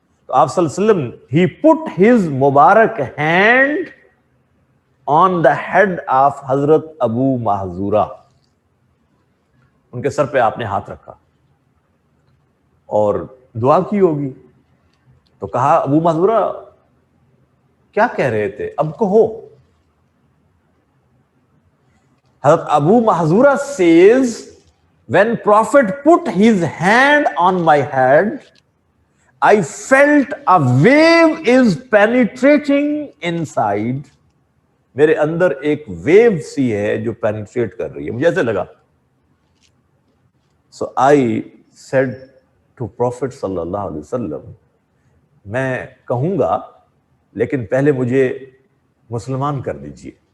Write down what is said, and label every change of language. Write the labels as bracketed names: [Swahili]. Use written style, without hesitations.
[English] تو آپ صلی اللہ علیہ وسلم he put his مبارک hand on the head of حضرت ابو محذورہ. [Urdu] ان کے سر پہ آپ نے ہاتھ رکھا اور دعا کی ہوگی. تو کہا ابو محذورہ کیا کہہ رہے تھے, اب کہو. [English] حضرت Abu Mahdhura says, when Prophet put his hand on my head, I felt a wave is penetrating inside. [Urdu] میرے اندر ایک ویو سی ہے جو پینیٹریٹ کر رہی ہے, مجھے ایسے لگا. [English] So I said to Prophet [Urdu] صلی اللہ علیہ وسلم, میں کہوں گا لیکن پہلے مجھے مسلمان کر دیجیے.